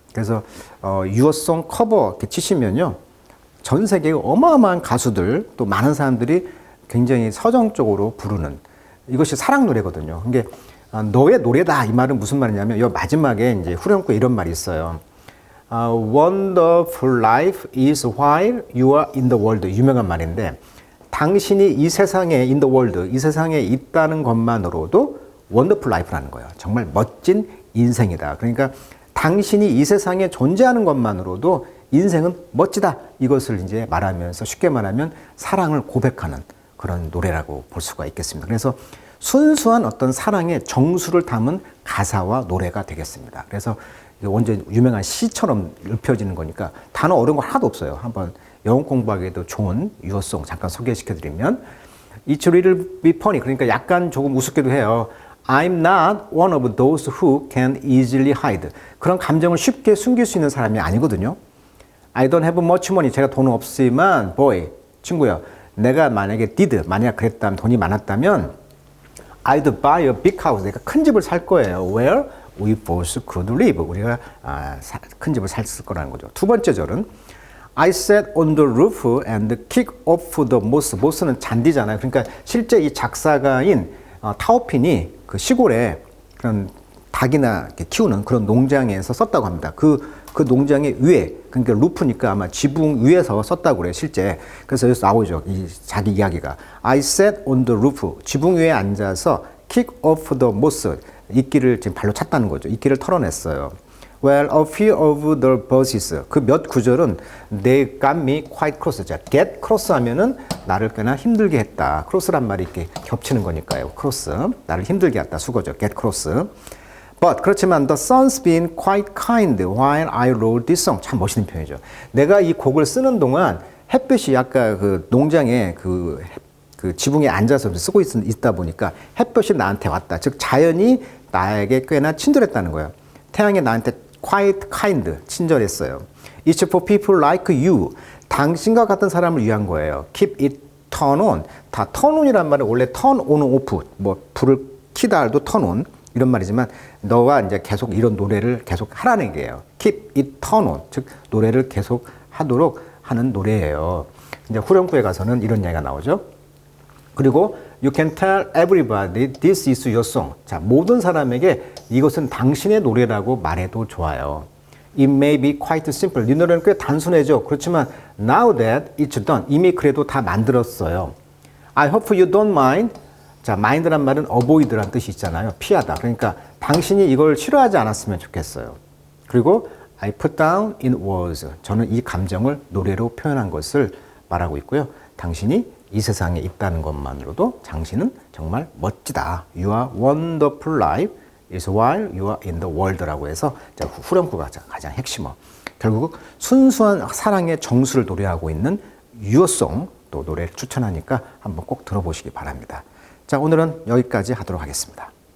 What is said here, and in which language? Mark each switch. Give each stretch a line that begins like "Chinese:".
Korean: 그래서 유어송 커버 이렇게 치시면요, 전 세계 어마어마한 가수들, 또 많은 사람들이 굉장히 서정적으로 부르는, 이것이 사랑 노래거든요. 이게 너의 노래다, 이 말은 무슨 말이냐면, 이 마지막에 이제 후렴구에 이런 말이 있어요.
English: Wonderful life is while you are in the world.
Korean: 유명한 말인데, 당신이 이 세상에
English: in the world,
Korean: 이 세상에 있다는 것만으로도 wonderful life라는 거예요. 정말 멋진 인생이다. 그러니까 당신이 이 세상에 존재하는 것만으로도 인생은 멋지다, 이것을 이제 말하면서, 쉽게 말하면 사랑을 고백하는 그런 노래라고 볼 수가 있겠습니다. 그래서 순수한 어떤 사랑의 정수를 담은 가사와 노래가 되겠습니다. 그래서 완전 유명한 시처럼 읊혀지는 거니까 단어 어려운 거 하나도 없어요. 한번 영어 공부하기에도 좋은 유어송 잠깐 소개시켜드리면,
English: It's a little bit funny.
Korean: 그러니까 약간 조금 우습기도 해요.
English: I'm not one of those who can easily hide.
Korean: 그런 감정을 쉽게 숨길 수 있는 사람이 아니거든요.
English: I don't have much money.
Korean: 제가 돈은 없지만, boy, 친구야, 내가 만약에 만약 그랬다면, 돈이 많았다면,
English: I'd buy a big house.
Korean: 내가 큰 집을 살 거예요.
English: Where we both could live.
Korean: 우리가 큰 집을 살 거라는 거죠. 두 번째 절은
English: I sat on the roof and kicked off the moss.
Korean: moss는 잔디잖아요. 그러니까 실제 이 작사가인 타우핀이 그 시골에 그런 닭이나 키우는 그런 농장에서 썼다고 합니다. 그 농장의 위에, 그러니까 루프니까 아마 지붕 위에서 썼다고 그래요, 실제. 그래서 여기서 나오죠, 이 자기 이야기가.
English: I sat on the roof.
Korean: 지붕 위에 앉아서
English: kick off the moss.
Korean: 이끼를 지금 발로 찼다는 거죠. 이끼를 털어냈어요.
English: Well, a few of the verses.
Korean: 그 몇 구절은
English: they got me quite cross.
Korean: 자, get cross 하면은 나를 꽤나 힘들게 했다. cross란 말이 이렇게 겹치는 거니까요. cross. 나를 힘들게 했다. 수거죠. get cross.
English: But
Korean: 그렇지만
English: the sun's been quite kind while I wrote this song.
Korean: 참 멋있는 표현이죠. 내가 이 곡을 쓰는 동안 햇빛이 아까 그 농장에 그 그 지붕에 앉아서 쓰고 있다 보니까 햇볕이 나한테 왔다. 즉 자연이 나에게 꽤나 친절했다는 거예요. 태양이 나한테
English: quite kind,
Korean: 친절했어요.
English: It's for people like you.
Korean: 당신과 같은 사람을 위한 거예요.
English: Keep it turn on.
Korean: 다 turn on이란 말은 원래 turn on, off. 뭐 불을 키다 할도 turn on 이런 말이지만 너가 이제 계속 이런 노래를 계속 하라는 게예요.
English: Keep it turn on.
Korean: 즉 노래를 계속 하도록 하는 노래예요. 이제 후렴구에 가서는 이런 이야기가 나오죠.
English: 그리고 You can tell everybody this is your song.
Korean: 자, 모든 사람에게 이것은 당신의 노래라고 말해도 좋아요.
English: It may be quite simple.
Korean: 네 노래는 꽤 단순해져. 그렇지만
English: now that it's done.
Korean: 이미 그래도 다 만들었어요.
English: I hope you don't mind.
Korean: 자, mind란 말은 avoid란 뜻이 있잖아요. 피하다. 그러니까 당신이 이걸 싫어하지 않았으면 좋겠어요. 그리고
English: I put down in words.
Korean: 저는 이 감정을 노래로 표현한 것을 말하고 있고요. 당신이 이 세상에 있다는 것만으로도 당신은 정말 멋지다.
English: You are wonderful life is while you are in the world
Korean: 라고 해서 후렴구가 가장 핵심어. 결국 순수한 사랑의 정수를 노래하고 있는 Your Song 또 노래를 추천하니까 한번 꼭 들어보시기 바랍니다. 자, 오늘은 여기까지 하도록 하겠습니다.